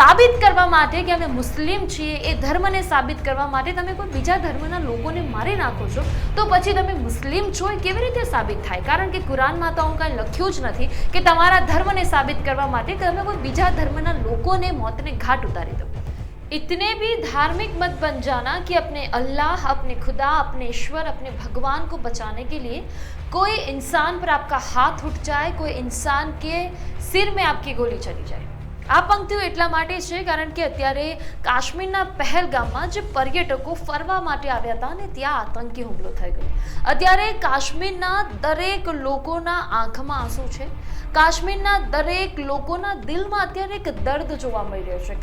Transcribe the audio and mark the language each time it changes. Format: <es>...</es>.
<gu>સાબિત કરવા માટે કે અમે મુસ્લિમ છીએ એ ધર્મને સાબિત કરવા માટે તમે કોઈ બીજા ધર્મના લોકોને મારી નાખો છો તો પછી તમે મુસ્લિમ છો એ કેવી રીતે સાબિત થાય? કારણ કે કુરાનમાં તો કાંઈ લખ્યું જ નથી કે તમારા ધર્મને સાબિત કરવા માટે તમે કોઈ બીજા ધર્મના લોકોને મોતને ઘાટ ઉતારી દો।</gu> <hi>इतने भी धार्मिक मत बन जाना कि अपने अल्लाह, अपने खुदा, अपने ईश्वर, अपने भगवान को बचाने के लिए कोई इंसान पर आपका हाथ उठ जाए, कोई इंसान के सिर में आपकी गोली चली जाए।</hi> <gu>આ પંક્તિઓ એટલા માટે છે કારણ કે અત્યારે કાશ્મીરના પહેલગામમાં જે પર્યટકો ફરવા માટે આવ્યા હતા અને ત્યાં આતંકી હુમલો થઈ ગયો। અત્યારે કાશ્મીરના દરેક લોકોના આંખમાં આંસુ છે, કાશ્મીરના દરેક લોકોના દિલમાં અત્યારે એક દર્દ જોવા મળી રહ્યો છે।</gu>